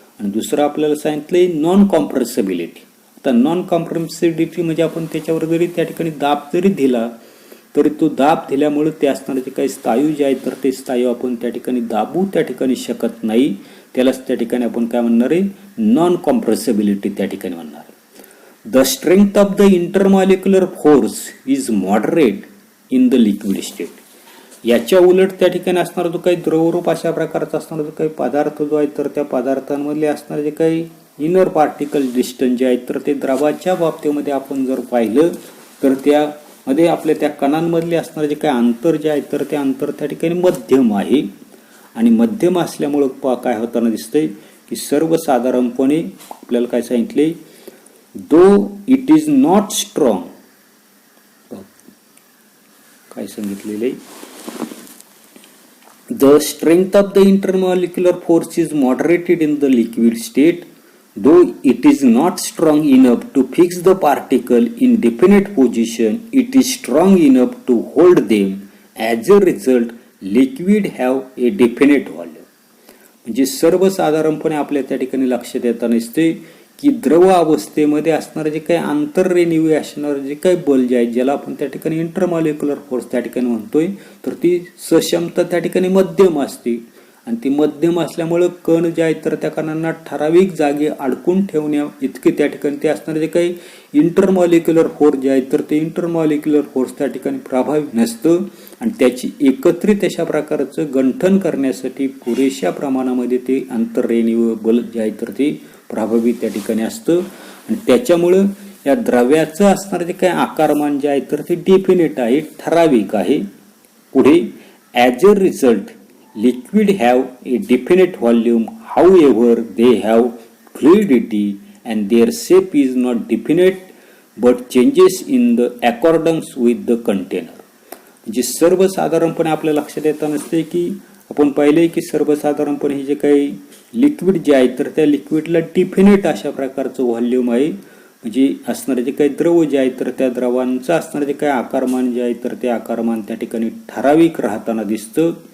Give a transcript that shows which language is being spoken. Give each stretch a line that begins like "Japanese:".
Marathi: आणि दुसरं आपल्याला सांगितले नॉन कॉम्प्रेसिबिलिटी. आता नॉन कॉम्प्रेसिबिलिटी म्हणजे आपण त्याच्यावर जरी त्या ठिकाणी दाब जरी दिला तरी तो दाब दिल्यामुळे ते असणारे जे काही स्थायू जे आहेत तर ते स्थायू आपण त्या ठिकाणी दाबू त्या ठिकाणी शकत नाही. त्यालाच त्या ठिकाणी आपण काय म्हणणार आहे नॉन कॉम्प्रेसिबिलिटी त्या ठिकाणी म्हणणार.
English: The strength of the intermolecular force is moderate in the liquid state.
Marathi: याच्या उलट त्या ठिकाणी असणारा जो काही द्रवरूप अशा प्रकारचा असणारा जो काही पदार्थ जो आहे तर त्या पदार्थांमधले असणारे जे काही इनर पार्टिकल डिस्टन्स जे आहेत तर ते द्रवाच्या बाबतीमध्ये आपण जर पाहिलं तर त्यामध्ये आपल्या त्या कणांमधले असणारे जे काही अंतर जे आहे तर ते अंतर त्या ठिकाणी मध्यम आहे. आणि मध्यम असल्यामुळं काय होताना दिसतंय की सर्वसाधारणपणे आपल्याला काय सांगितले
English: though it is not strong
Marathi: काय सांगितलेले
English: the strength of the intermolecular force is moderated in the liquid state though it is not strong enough to fix the particle in definite position it is strong enough to hold them. As a result liquid have a definite volume.
Marathi: म्हणजे सर्वसाधारणपणे आपल्या त्या ठिकाणी लक्षात येताना दिसते की द्रव अवस्थेमध्ये असणारे जे काही आंतररेणवी असणारे जे काही बल जे आहेत ज्याला आपण त्या ठिकाणी इंटरमॉलिक्युलर फोर्स त्या ठिकाणी म्हणतोय तर ती सक्षमता त्या ठिकाणी मध्यम असते. आणि ती मध्यम असल्यामुळं कण जे आहेत तर त्या कणांना ठराविक जागी अडकून ठेवण्या इतके त्या ठिकाणी ते असणारे जे काही इंटरमॉलिक्युलर फोर्स जे आहेत तर ते इंटरमॉलिक्युलर फोर्स त्या ठिकाणी प्रभावी नसतं आणि त्याची एकत्रित अशा प्रकारचं गंठन करण्यासाठी पुरेशा प्रमाणामध्ये ते आंतररेणीय बल जे आहे तर ते प्रभावी त्या ठिकाणी असतं आणि त्याच्यामुळं या द्रव्याचं असणारं जे काही आकारमान जे आहे तर ते डेफिनेट आहे, ठराविक आहे. पुढे
English: As a result liquid have a definite volume, however they have fluidity and their shape is not definite but changes in the accordance with the container.
Marathi: म्हणजे सर्वसाधारणपणे आपल्या लक्षात येतं नसते की आपण पाहिले की सर्वसाधारणपणे हे जे काही लिक्विड जे आहे तर त्या लिक्विडला डिफिनेट अशा प्रकारचं व्हॉल्यूम आहे. म्हणजे असणारे जे काही द्रव जे आहे तर त्या द्रवांचं असणारे जे काही आकारमान जे आहे तर ते आकारमान त्या ठिकाणी ठराविक राहताना दिसतं.